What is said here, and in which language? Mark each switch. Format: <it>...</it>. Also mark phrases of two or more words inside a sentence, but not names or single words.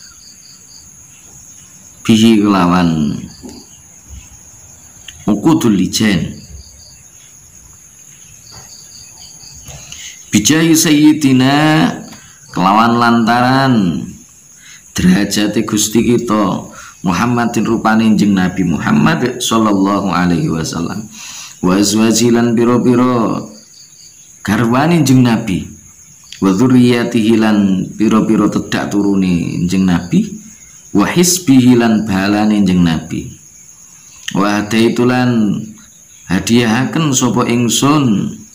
<ar>uqudul lijan bijahi sayyidina</ar> <jv>kelawan lantaran derajate Gusti kita Muhammadin rupane jeneng Nabi Muhammad</jv> <ar>sallallahu alaihi wasallam wa azwajilan</ar> <jv>biro-biro garwane jeneng Nabi</jv> <ar>wa dzurriyyatihi</ar> <jv>lan biro-biro tedak turune jeneng Nabi</jv> <ar>wa hisbihi</ar> <jv>lan balane jeneng Nabi</jv> <ar>wa hadaitulan</ar> <jv>hadiahaken sapa ingsun</jv>